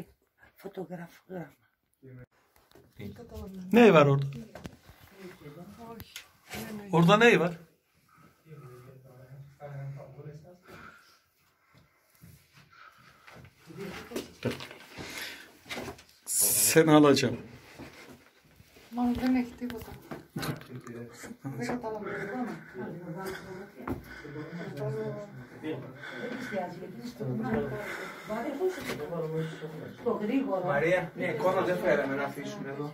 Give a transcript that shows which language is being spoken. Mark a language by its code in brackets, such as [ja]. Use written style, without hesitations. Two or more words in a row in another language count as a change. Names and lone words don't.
[el] Φωτογράφο γράμμα. [tr] Ne var orada? Orada ne var? Seni alacağım. [el] Μόνο δεν έχει τίποτα. Δεν καταλαβαίνω. Στο γρήγορο. Μαρία, μια εικόνα δεν φέραμε να αφήσουμε εδώ.